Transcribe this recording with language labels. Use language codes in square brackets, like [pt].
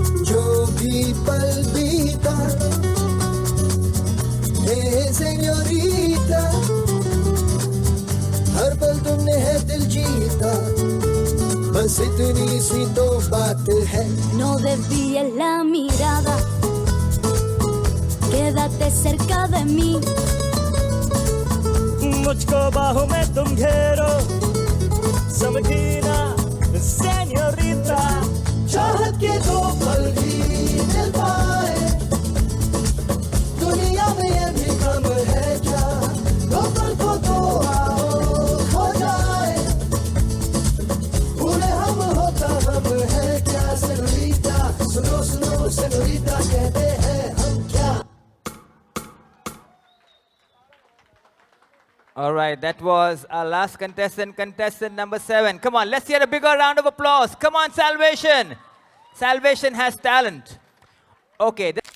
[hi] जो भी पल बीता सेन्योरिटा, हर पल तुमने है दिल जीता, बस इतनी सी तो बात है, [es] No desvíes la mirada, quédate cerca de mí, [hi] मुझको बाहों में तुम घेरो, समझी ना सेन्योरिटा, चाहत के दो पल भी मिल पाए, दुनिया में ये भी कम है क्या, दो पल को तो आओ खो जाए, भूले हम होता हम है क्या, सेन्योरिटा सुनो सुनो सेन्योरिटा कहते हैं हम क्या। [en] All right, that was our last contestant, contestant number 7. Come on, let's hear a bigger round of applause. Come on, Salvation. Salvation has talent. Okay.